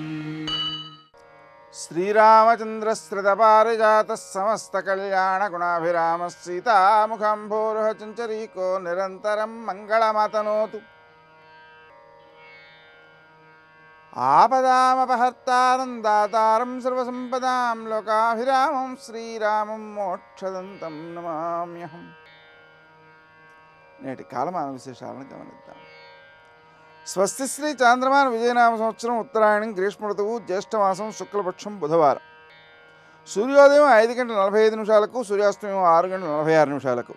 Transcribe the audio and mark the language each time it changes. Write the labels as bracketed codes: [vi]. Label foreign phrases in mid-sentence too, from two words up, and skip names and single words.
[sa] श्रीरामचन्द्रस्त्रितपारिजातः समस्तकल्याणगुणाभिरामः सीतामुखाम्भोरुह चञ्चरीको निरन्तरं मङ्गलमतनोतु। आपदामपहर्तारं दातारं सर्वसम्पदां लोकाभिरामं श्रीरामं మోక్షదంతం నమామ్యహం. [te] నేటి కాలమాన విశేషాలను గమనిద్దాం. స్వస్తి శ్రీ చాంద్రమాన విజయనామ సంవత్సరం ఉత్తరాయణం గ్రీష్మ ఋతువు జ్యేష్ఠమాసం శుక్లపక్షం బుధవారం. సూర్యోదయం 5:45 సూర్యాస్తమయం 6:46.